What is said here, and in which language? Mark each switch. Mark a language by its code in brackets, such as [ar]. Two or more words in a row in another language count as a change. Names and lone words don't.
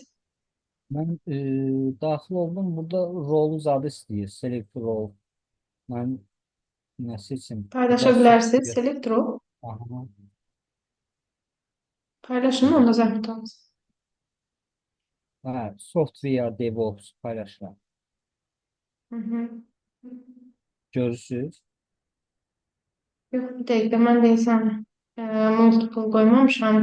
[az] Mən daxil oldum. Burada rol zadı istəyir. [en] Select role. [az] Mən nə seçim? Paylaşa Burada bilərsiniz. software. [en] Select Row. Aha. [az] Paylaşın, onda zəhmət olmaz. Ha, [en] software DevOps [az] paylaşma. Hı hı. Görürsüz. Yox, bir dəqiqə, mən deyəsən multiple qoymamışam.